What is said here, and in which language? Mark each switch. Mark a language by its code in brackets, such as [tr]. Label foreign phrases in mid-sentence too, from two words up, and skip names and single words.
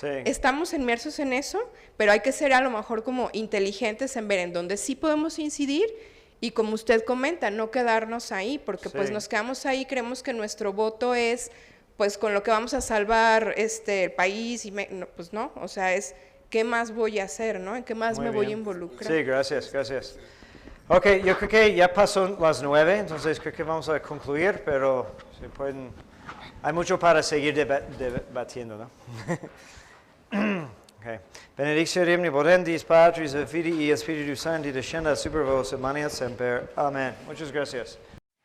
[es] Estamos inmersos en eso, pero hay que ser a lo mejor como inteligentes en ver en dónde sí podemos incidir, y como usted comenta, no quedarnos ahí, porque pues nos quedamos ahí, creemos que nuestro voto es pues con lo que vamos a salvar el país, y pues no, o sea, es qué más voy a hacer, ¿no? ¿En qué más me voy a involucrar? Sí, gracias. Ok, yo creo que ya pasó las 9, entonces creo que vamos a concluir, pero si pueden, hay mucho para seguir debatiendo, ¿no? Okay. [la] Benedictio omnipotentis Patris et Filii et Spiritus Sancti descenda super vos et manet semper. [es] Amén. Muchas gracias.